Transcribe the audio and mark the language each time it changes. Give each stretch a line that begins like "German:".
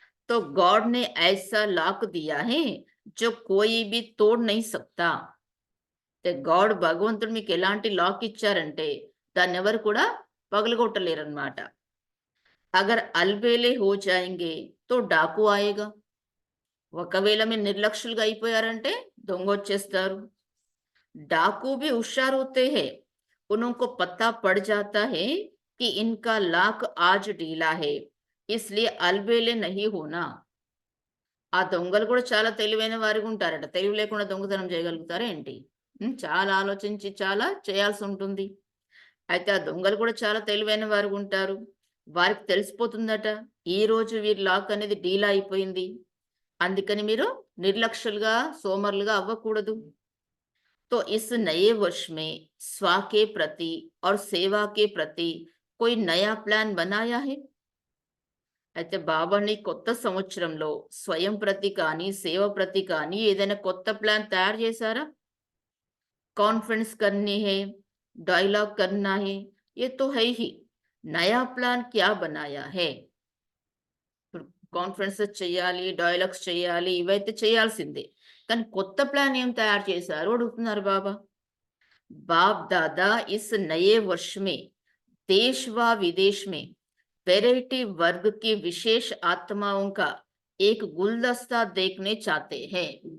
Hindi: तो गॉड ने ऐसा लॉक दिया है जो कोई भी तोड़ नहीं सकता.
Telugu: గాడ్ భగవంతుడు మీకు ఎలాంటి లాక్ ఇచ్చారంటే దాన్ని ఎవరు కూడా పగలగొట్టలేరన్నమాట.
Hindi: అగర్ అల్బేలే హో జాయింగే తో డాకు ఆయేగా.
Telugu: ఒకవేళ మీరు నిర్లక్ష్యులుగా అయిపోయారంటే దొంగ వచ్చేస్తారు.
Hindi: डाकू भी होशियार होते हैं, उनको पता पड़ जाता है कि इनका लाक आज ढीला है, इसलिए अलबेले नहीं होना.
Telugu: ఆ దొంగలు కూడా చాలా తెలివైన వారిగా ఉంటారట. తెలివి లేకుండా దొంగతనం చేయగలుగుతారా ఏంటి? చాలా ఆలోచించి చాలా చేయాల్సి ఉంటుంది. అయితే ఆ దొంగలు కూడా చాలా తెలివైన వారిగా ఉంటారు. వారికి తెలిసిపోతుందట ఈ రోజు వీరి లాక్ అనేది డీలా అయిపోయింది, అందుకని మీరు నిర్లక్ష్యులుగా సోమరులుగా అవ్వకూడదు.
Hindi: तो इस नए वर्ष में स्वा के प्रति और सेवा के प्रति कोई नया प्लान बनाया है.
Telugu: అయితే బాబాని కొత్త సంవత్సరంలో స్వయం ప్రతి కానీ సేవ ప్రతి కానీ ఏదైనా కొత్త ప్లాన్ తయారు చేశారా?
Hindi: కాన్ఫరెన్స్ करनी है, डायलॉग करना है, ये तो है ही. नया प्लान क्या बनाया है?
Telugu: కాన్ఫరెన్సెస్ చేయాలి, డైలాగ్స్ చేయాలి, ఇవైతే చేయాల్సిందే. కానీ కొత్త ప్లాన్ ఏం తయారు చేశారు అడుగుతున్నారు బాబా.
Hindi: बाप दादा इस नए वर्ष में देश व विदेश में वैरायटी वर्ग की विशेष आत्माओं का एक गुलदस्ता देखने चाहते हैं.